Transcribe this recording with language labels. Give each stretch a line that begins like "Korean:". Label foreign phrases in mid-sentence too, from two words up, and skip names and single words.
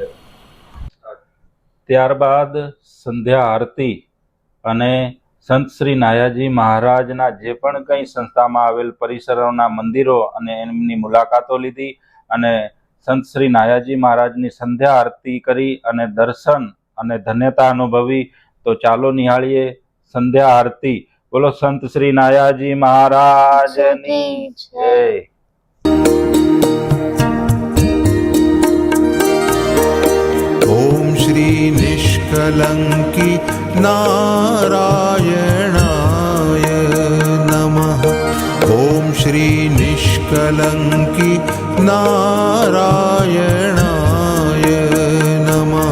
Gujarati: ત્યારબાદ સંધ્યા આરતી અને સંત શ્રી નાયાજી મહારાજના જે પણ કંઈ સંસ્થામાં આવેલ પરિસરોના મંદિરો અને એમની મુલાકાતો લીધી અને સંત શ્રી નાયાજી મહારાજની સંધ્યા આરતી કરી અને દર્શન અને ધન્યતા અનુભવી. તો ચાલો નિહાળીએ સંધ્યા આરતી. બોલો સંત શ્રી નાયાજી મહારાજની જય.
Sanskrit: ॐ श्री निष्कलङ्की नारायणाय नमः. ॐ श्री निष्कलङ्की नारायणाय नमः.